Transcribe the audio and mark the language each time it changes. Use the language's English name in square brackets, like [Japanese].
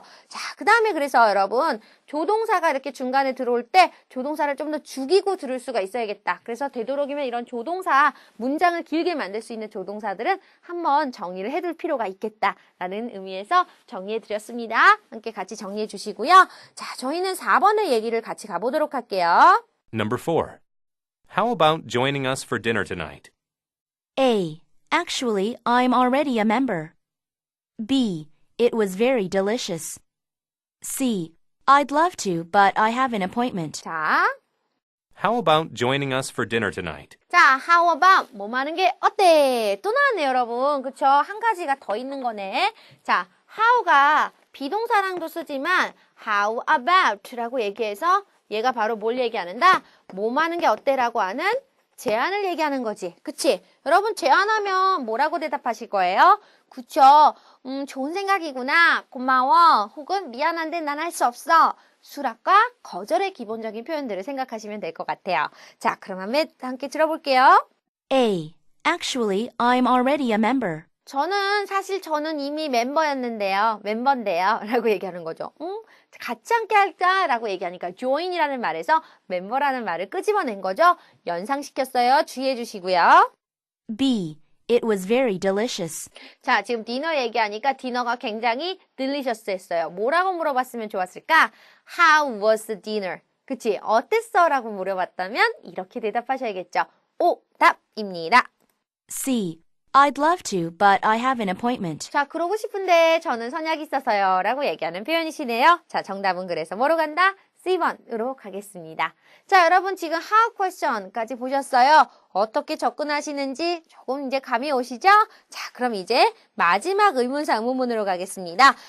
[Korean] 자, 그 다음에 그래서 여러분 조동사가 이렇게 중간에 들어올 때 조동사를 좀 더 죽이고 들을 수가 있어야겠다. 그래서 되도록이면 이런 조동사 문장을 길게 만들 수 있는 조동사들은 한번 정리를 해둘 필요가 있겠다라는 의미에서 정리해 드렸습니다. 함께 같이 정리해 주시고요. 자, 저희는 4번의 얘기를 같이 가보도록 할게요. [English] Number 4. How about joining us for dinner tonight? A. Actually, I'm already a member. B. It was very delicious. C. I'd love to, but I have an appointment. [Korean] 자, [English] How about joining us for dinner tonight? [Korean] 자, [English] how about [Korean] 뭐 하는 게 어때? 또 나왔네요, 여러분. 그쵸? 한 가지가 더 있는 거네. 자, how가 비동사랑도 쓰지만 [English] how about [Korean] 라고 얘기해서 얘가 바로 뭘 얘기하는다? 뭐 하는 게 어때라고 하는 제안을 얘기하는 거지. 그치? 여러분 제안하면 뭐라고 대답하실 거예요? 그쵸? 좋은 생각이구나. 고마워. 혹은 미안한데 난 할 수 없어. 수락과 거절의 기본적인 표현들을 생각하시면 될 것 같아요. 자, 그럼 함께 들어볼게요. [English] A. Actually, I'm already a member. [Korean] 저는 이미 멤버인데요. 라고 얘기하는 거죠. 같이 함께 할까? 라고 얘기하니까 join이라는 말에서 멤버라는 말을 끄집어낸 거죠. 연상시켰어요. 주의해 주시고요. [English] B. It was very delicious. [Korean] 자, 지금 디너 얘기하니까 디너가 굉장히 delicious 했어요. 뭐라고 물어봤으면 좋았을까? [English] How was the dinner? [Korean] 그치? 어땠어? 라고 물어봤다면 이렇게 대답하셔야겠죠. 오답입니다. [English] C. I'd love to, but I have an appointment. [Korean] 자, 그러고 싶은데 저는 선약이 있어서요. 라고 얘기하는 표현이시네요. 자, 정답은 그래서 뭐로 간다? C번으로 가겠습니다. 자, 여러분 지금 how question까지 보셨어요? 어떻게 접근하시는지 조금 이제 감이 오시죠? 자, 그럼 이제 마지막 의문사 의문문으로 가겠습니다.